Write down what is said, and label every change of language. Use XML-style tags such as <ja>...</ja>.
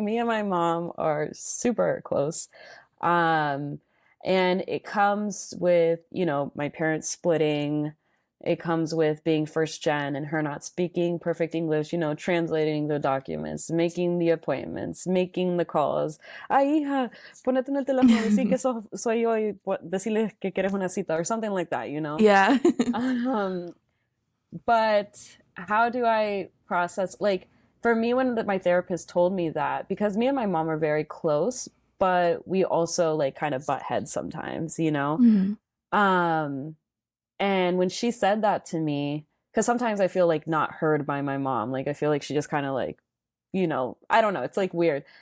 <en>Me and my mom are super close. Um, and it comes with, my parents splitting. It comes with being first gen and her not speaking perfect English, translating the documents, making the appointments, making the calls.</en> <es>Ay, hija, ponete en el teléfono, decir que soy yo y decirle que quieres una cita</es> <en>or something like that. Yeah. Um, but how do I process, like, for me, when my therapist told me that, because me and my mom are very close, but we also like kind of butt heads sometimes. Mhm. Um, and when she said that to me, because sometimes I feel like not heard by my mom, like I feel like she just kind of like, I don't know, it's like weird.</en>